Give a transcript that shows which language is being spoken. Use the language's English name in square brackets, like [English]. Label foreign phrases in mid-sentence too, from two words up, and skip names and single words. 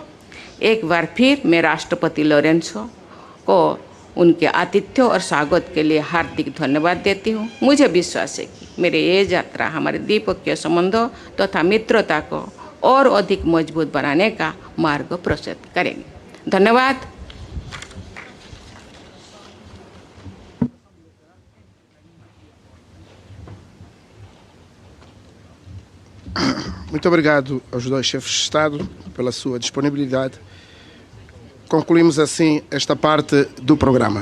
[Hindi] एक बार फिर मैं राष्ट्रपति लॉरेंसो को उनके आतिथ्य और स्वागत के लिए हार्दिक धन्यवाद देती हूँ। मुझे विश्वास है कि मेरे ये यात्रा हमारे द्विपक्षीय संबंधों तथा मित्रता को और अधिक मजबूत बनाने का मार्ग प्रशस्त करेंगे। धन्यवाद। [Portuguese] Muito obrigado aos dois chefes de Estado pela sua disponibilidade. Concluímos assim esta parte do programa.